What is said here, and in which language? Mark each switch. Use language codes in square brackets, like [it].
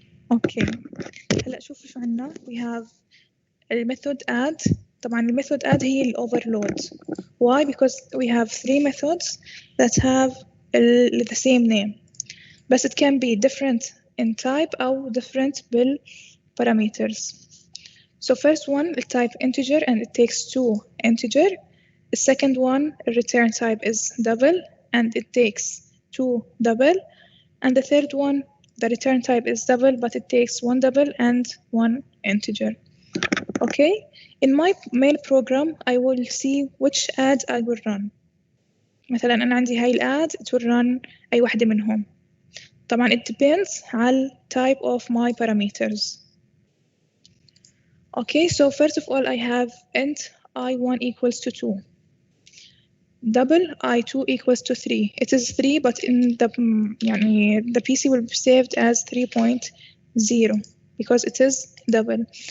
[ar] اوكي هلا شوفوا شو عندنا. [en] we have الميثود add. [ar] طبعا الميثود add هي الاوفرلود. [en] why? because we have 3 methods that have the same name, but it can be different in type أو different بال parameters. So first one the type integer and it takes 2 integer. The second one return type is double and it takes 2 double, and the third one the return type is double but it takes 1 double and 1 integer. Okay, in my main program I will see which add I will run. [ar] مثلا أنا عندي هاي الاد [en] it will run [ar] أي واحدة منهم. [en] طبعا it depends على type of my parameters. Okay, so first of all I have int I1 equals to 2, double I2 equals to 3. It is 3 but in the يعني the PC will be saved as 3.0 because it is double.